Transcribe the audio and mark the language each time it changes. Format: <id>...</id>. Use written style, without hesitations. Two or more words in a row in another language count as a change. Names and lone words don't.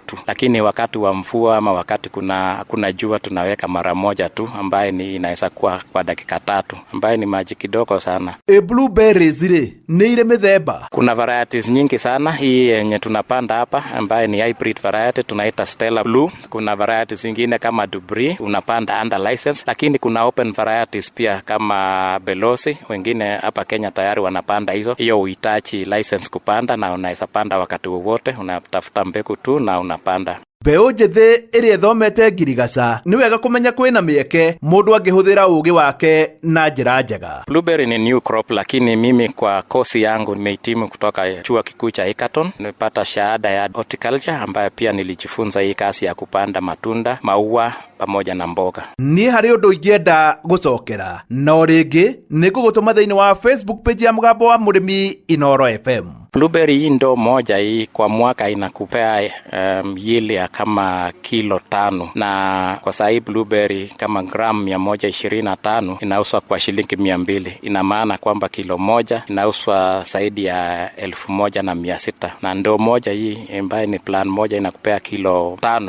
<sw>Lakini wakati wa mvua ama wakati kuna jua tunaweka mara moja tu, ambaye ni inaweza kuwa kwa dakika 3, ambaye ni maji kidogo sana. Blueberries ni ile mithemba. Kuna varieties nyingi sana. Hii yenye tunapanda hapa ambaye ni</sw> <en>hybrid variety</en> <sw>tunaita Stella Blue. Kuna varieties zingine kama Dubri unapanda</sw> <en>under license,</en> <sw>lakini kuna</sw> <en>open varieties</en> <sw>pia kama Belosi. Wengine hapa Kenya tayari wanapanda hizo. Hiyo uhitaji license kupanda, na unaweza panda wakati wowote, unatafuta mbegu tu na unapanda.</sw> <ki>Mbeu njithi iria thomete ngirigaca ni wega kumenya kwina mieke mundu angihuthira ugi wake na njira njega.</ki> <en>Blueberry ni new crop,</en> <sw>lakini mimi kwa kosi yangu nimehitimu kutoka chuo kikuu cha Egerton. Nimepata shahada ya horticulture, ambayo pia nilijifunza hii kazi ya kupanda matunda, maua pamoja na mboga.</sw> <ki>Ni hari undu ingienda gucokera no ringi ni kugutuma thiini wa</ki> <en>Facebook page</en> <ki>ya Mugambo wa Murimi Inooro FM.</ki> <sw>Blueberry hii ndo moja hii kwa mwaka inakupea yield ya kama kilo 5, na kwa saa hii blueberry kama gramu 125 inauzwa kwa shilingi 200. Ina maana kwamba kilo moja inauzwa zaidi ya 1600, na ndo moja hii ambaye ni plan moja inakupea kilo 5.</sw>